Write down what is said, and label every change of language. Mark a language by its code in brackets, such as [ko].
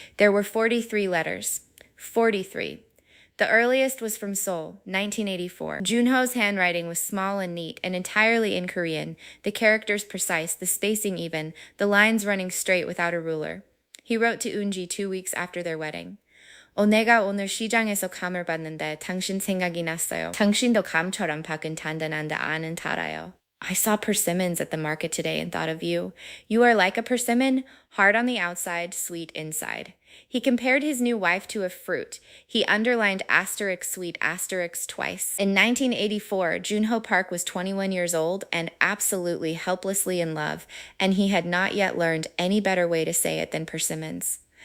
[en] There were 43 letters. 43. The earliest was from Seoul, 1984. Junho's handwriting was small and neat and entirely in Korean, the characters precise, the spacing even, the lines running straight without a ruler. He wrote to Eunji 2 weeks after their wedding. [ko] 내가 오늘 시장에서 감을 봤는데 당신 생각이 났어요. 당신도 감처럼 박은 단단한데 안은 달아요. [en] I saw persimmons at the market today and thought of you. You are like a persimmon, hard on the outside, sweet inside. He compared his new wife to a fruit. He underlined asterisk sweet asterisk twice. In 1984, Junho Park was 21 years old and absolutely helplessly in love, and he had not yet learned any better way to say it than persimmons.